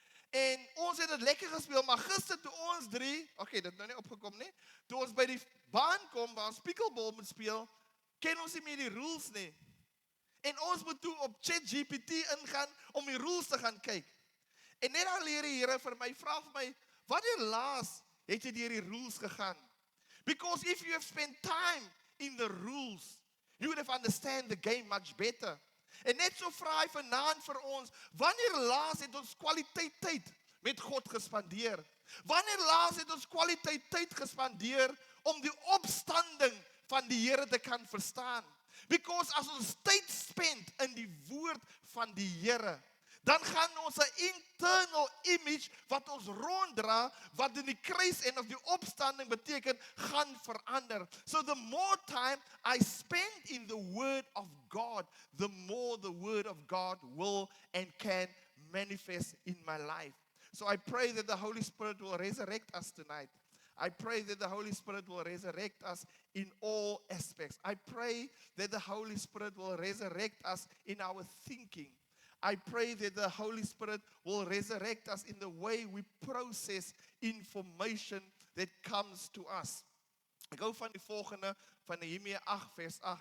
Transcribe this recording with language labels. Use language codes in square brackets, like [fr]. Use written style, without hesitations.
[af] En ons het dit lekker gespeel, maar gister toe ons 3, dit nou nie opgekom nie, toe ons by die baan kom waar ons pickleball moet speel, ken ons nie meer die rules nie. En ons moet toe op ChatGPT ingaan om die rules te gaan kyk. En net dan leer die Here vir my, vra vir my, wanneer laas het jy deur die rules gegaan? [en] Because if you have spent time in the rules, you would have understand the game much better. [af] En net so vra hy vanaand vir ons, wanneer laas het ons kwaliteit tyd met God gespandeer? Wanneer laas het ons kwaliteit tyd gespandeer om die opstanding van die Here te kan verstaan? Because as ons tyd spend in die woord van die Here, dan gaan ons 'n internal image wat ons ronddra, wat in die kruis en of die opstanding beteken, gaan verander. [en] So the more time I spend in the word of God, the more the word of God will and can manifest in my life. So I pray that the Holy Spirit will resurrect us tonight. I pray that the Holy Spirit will resurrect us in all aspects. I pray that the Holy Spirit will resurrect us in our thinking. I pray that the Holy Spirit will resurrect us in the way we process information that comes to us. [af] Ek hou van die volgende van Nehemia 8 vers 8.